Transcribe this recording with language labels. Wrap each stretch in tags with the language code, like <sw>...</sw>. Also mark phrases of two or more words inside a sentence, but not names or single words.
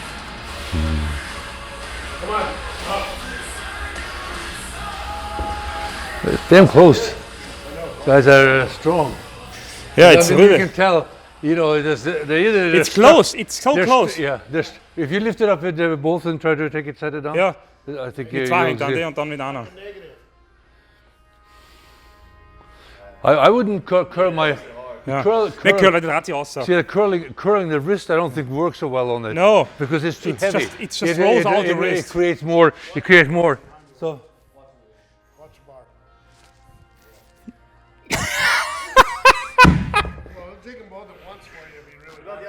<en>Come on, up. It's damn close. Guys are strong. Yeah, it's really. You can tell. You know, it's close. It's so close. Yeah. If you lift it up with both and try to take it, set it down. Yeah. I think</en> <da>Vi tager en gang der, og med den anden.</da> <en>I wouldn't curl my.</en> <da>Yeah. Curl det ret også.</da> <en>See, curling the wrist, I don't think works so well on it. No, because it's too heavy. It just rolls out the wrist. It creates more. So. Watch your bar. Well, I'll take them both at once for you if you really want.</en>